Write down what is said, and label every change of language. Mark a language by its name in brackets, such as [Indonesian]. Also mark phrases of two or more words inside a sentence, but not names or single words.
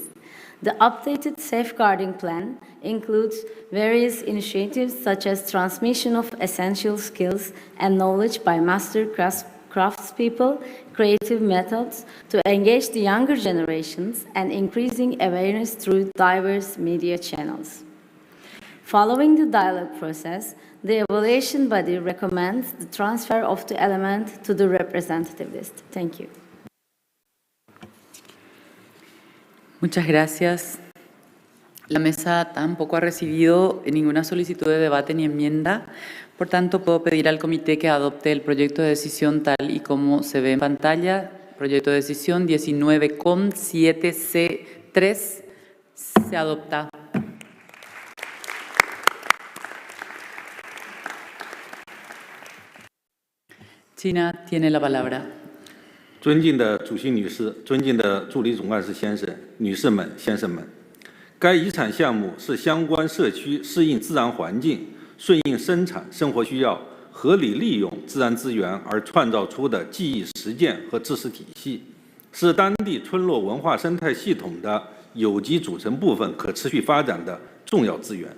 [English] The updated safeguarding plan includes various initiatives such as transmission of essential skills and knowledge by master craftspeople, creative methods to engage the younger generations, and increasing awareness through diverse media channels. Following the dialogue process, the evaluation body recommends the transfer of the element to the representative list. Thank you. [Spanish] Muchas gracias. La mesa tampoco ha recibido ninguna solicitud de debate ni enmienda. Por tanto, puedo pedir al comité que adopte el proyecto de decisión tal y como se ve en pantalla. Proyecto de decisión 19,7C3 se adopta. China tiene la palabra. [Chinese] 尊敬的主席女士，尊敬的助理总干事先生、女士们、先生们，该遗产项目是相关社区适应自然环境、顺应生产生活需要、合理利用自然资源而创造出的技艺实践和知识体系，是当地村落文化生态系统的有机组成部分可持续发展的重要资源。